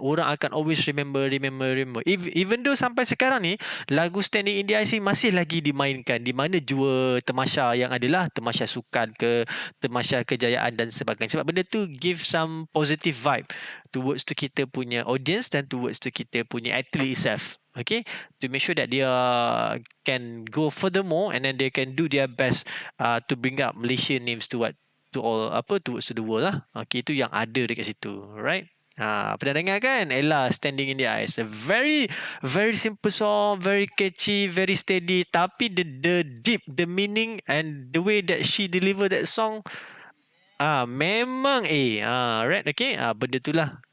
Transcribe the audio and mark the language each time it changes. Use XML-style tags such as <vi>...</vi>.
<ms>Orang akan</ms> <en>always remember. Even though</en> <ms>sampai sekarang ni lagu Standing in the Ice masih lagi dimainkan di mana jua tamasya yang adalah tamasya sukan ke tamasya kejayaan dan sebagainya. Sebab benda tu</ms> <en>give some positive vibe towards to</en> <ms>kita punya audience dan</ms> <en>towards to</en> <ms>kita punya</ms> <en>athlete itself. Okay, to make sure that they can go furthermore and then they can do their best to bring up Malaysian names towards to the world lah.</en> <ms>Okay, itu yang ada dekat situ, right? Pernah dengar kan Ella, Standing in the Ice?</ms> <en>A very very simple song, very catchy, very steady,</en> <ms>tapi</ms> <en>the deep, the meaning and the way that she deliver that song,</en> <ms>memang</ms> <en>right, okay,</en> <ms>benda tu lah.</ms>